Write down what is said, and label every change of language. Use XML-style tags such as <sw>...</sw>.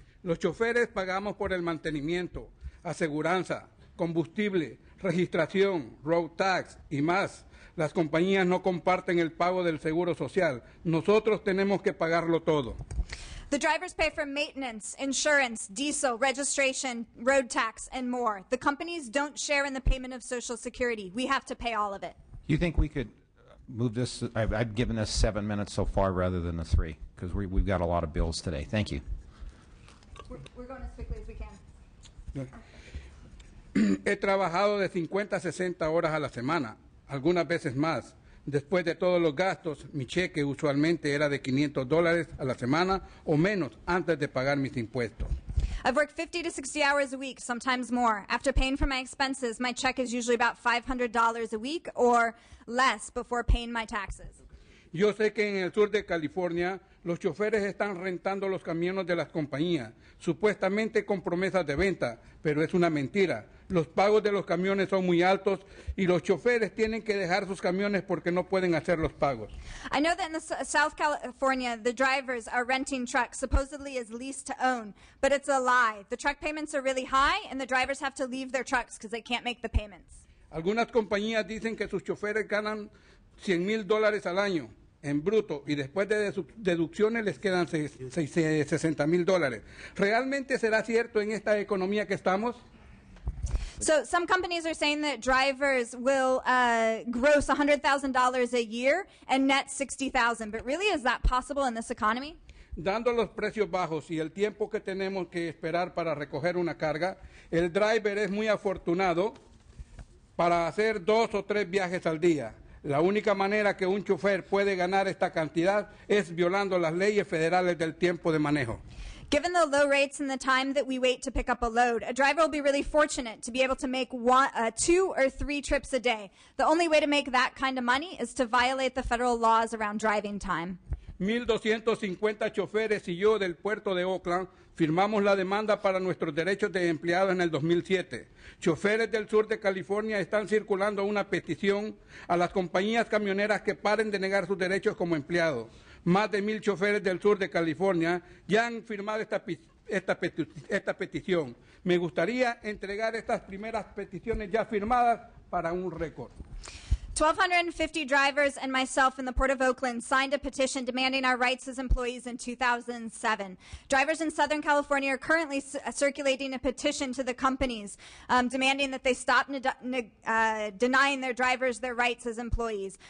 <es>Los choferes pagamos por el mantenimiento, aseguranza, combustible, registración, road tax y más. Las compañías no comparten el pago del seguro social. Nosotros tenemos que pagarlo todo.</es> <en>The drivers pay for maintenance, insurance, diesel, registration, road tax, and more. The companies don't share in the payment of Social Security. We have to pay all of it. You think we could move this? I've given us 7 minutes so far rather than the 3, because we've got a lot of bills today. Thank you. We're going as quickly as we can.</en> <es>He trabajado de 50 a 60 horas a la semana, algunas veces más. Después de todos los gastos, mi cheque usualmente era de $500 a la semana o menos antes de pagar mis impuestos.</es> <en>I've worked 50 to 60 hours a week, sometimes more. After paying for my expenses, my check is usually about $500 a week or less before paying my taxes.</en> <es>Yo sé que en el sur de California los choferes están rentando los camiones de las compañías, supuestamente con promesas de venta, pero es una mentira. Los pagos de los camiones son muy altos y los choferes tienen que dejar sus camiones porque no pueden hacer los pagos.</es> <en>I know that in South California, the drivers are renting trucks supposedly as lease to own, but it's a lie. The truck payments are really high and the drivers have to leave their trucks because they can't make the payments.</en> <es>Algunas compañías dicen que sus choferes ganan $100,000 al año en bruto y después de deducciones les quedan $60,000. ¿Realmente será cierto en esta economía que estamos?</es> <en>So some companies are saying that drivers will gross $100,000 a year and net $60,000. But really, is that possible in this economy?</en> <es>Dando los precios bajos y el tiempo que tenemos que esperar para recoger una carga, el driver es muy afortunado para hacer 2 o 3 viajes al día. La única manera que un chofer puede ganar esta cantidad es violando las leyes federales del tiempo de manejo.</es> <en>Given the low rates and the time that we wait to pick up a load, a driver will be really fortunate to be able to make 2 or 3 trips a day. The only way to make that kind of money is to violate the federal laws around driving time.</en> <es>1,250 choferes y yo del puerto de Oakland firmamos la demanda para nuestros derechos de empleados en el 2007. Choferes del sur de California están circulando una petición a las compañías camioneras que paren de negar sus derechos como empleados. Más de 1,000 choferes del sur de California ya han firmado esta petición. Me gustaría entregar estas primeras peticiones ya firmadas para un récord.</es> <en>1,250 drivers and myself in the Port of Oakland signed a petition demanding our rights as employees in 2007. Drivers in Southern California are currently circulating a petition to the companies demanding that they stop denying their drivers their rights as employees.</en>